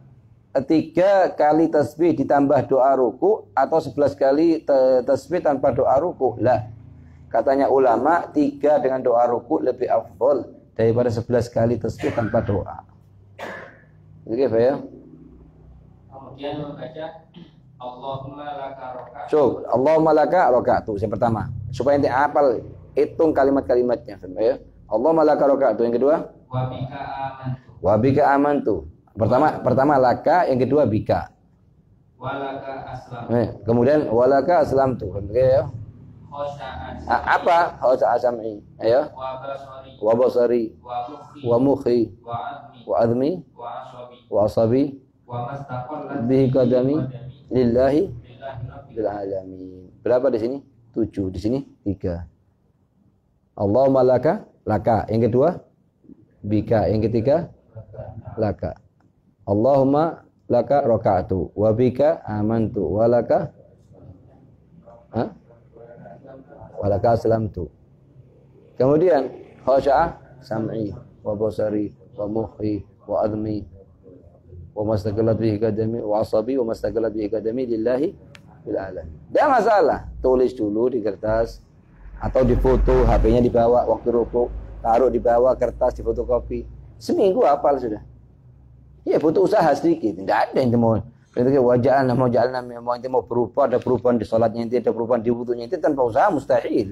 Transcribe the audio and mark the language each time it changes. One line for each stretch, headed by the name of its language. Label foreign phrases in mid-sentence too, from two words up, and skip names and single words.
Indonesian: 3 kali tasbih ditambah doa ruku atau 11 kali tasbih tanpa doa ruku? Lah, katanya ulama 3 dengan doa ruku lebih afdol daripada 11 kali tasbih tanpa doa. Oke, Pak ya? Kemudian membaca
Arabic: اللهم لك ركعت.
Indonesian: So,
Arabic: اللهم لك ركعت
Indonesian: itu yang pertama. Supaya nanti hafal hitung kalimat-kalimatnya, ya.
Arabic: اللهم لك ركعت.
Indonesian: Yang kedua?
Arabic: وبك آمنت.
Indonesian: Pertama laka, yang kedua bika.
Arabic: ولك أسلم.
Indonesian: Kemudian
Arabic: ولك أسلمت.
Indonesian: Ya. Apa?
Arabic: خشع سمعي. Ayo. وبصري ومخي. وعظمي وعصبي. وما استقلت به قدمي لله بالعالمين.
Indonesian: Berapa di sini? 7. Di sini 3.
Arabic: اللهم لك.
Indonesian: Yang kedua bika. Yang ketiga laka.
Arabic: اللهم لك ركعت وبك آمنت ولك ولك أسلمت. Kemudian خشع سمعي وبصري ومخي وعظمي وما استقلت به قدمي وعصبي وما استقلت به قدمي لله بالعالمين.
Indonesian: Tidak masalah, tulis dulu di kertas atau difoto, HP-nya dibawa waktu ruku, taruh di bawah kertas di fotokopi. Seminggu hafal sudah. Ya butuh usaha sedikit. Tidak ada yang mau mau berubah, ada perubahan di sholatnya inti, ada perubahan di wudunya inti tanpa usaha mustahil.